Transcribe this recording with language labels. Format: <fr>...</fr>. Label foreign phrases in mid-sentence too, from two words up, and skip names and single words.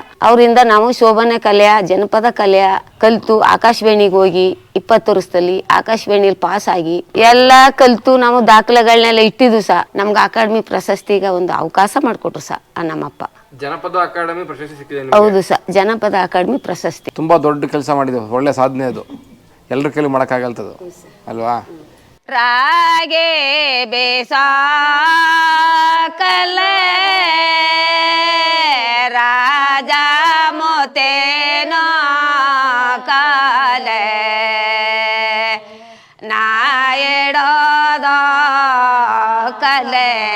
<kn>ಅವರಿಂದ ನಾವು ಶೋಭನೆ ಕಲೆಯ ಜನಪದ ಕಲೆಯ ಕಲ್ತು ಆಕಾಶವಾಣಿಗೆ ಹೋಗಿ 20 ವರ್ಷದಲ್ಲಿ ಆಕಾಶವಾಣಿಲಿ ಪಾಸ್ ಆಗಿ ಎಲ್ಲ ಕಲ್ತು ನಾವು ದಾಖಲೆಗಳನ್ನೆಲ್ಲ ಇಟ್ಟಿದ್ವು ಸ. ನಮ್ಗೆ ಅಕಾಡೆಮಿ ಪ್ರಶಸ್ತಿಗೆ ಒಂದು ಅವಕಾಶ ಮಾಡಿಕೊಟ್ರು ಸ ನಮ್ಮಪ್ಪ. ಜನಪದ ಅಕಾಡೆಮಿ ಪ್ರಶಸ್ತಿ ಸಿಕ್ಕಿದೆ? ಹೌದು ಸ, ಜನಪದ ಅಕಾಡೆಮಿ ಪ್ರಶಸ್ತಿ. ತುಂಬಾ ದೊಡ್ಡ ಕೆಲಸ ಮಾಡಿದ್ರು, ಒಳ್ಳೆ ಸಾಧನೆ ಅದು. ಎಲ್ಲರ ಕೈಲಿ ಮಾಡೋಕ್ಕಾಗಲ್ತದು ಅಲ್ವಾ? ರಾಗೆ ಬೇಸಾ ಕಲೆ ರಾಜ ಮೋತೇನೋ ಕಲೆ ನಾಯಡೋದ ಕಲೆ</kn>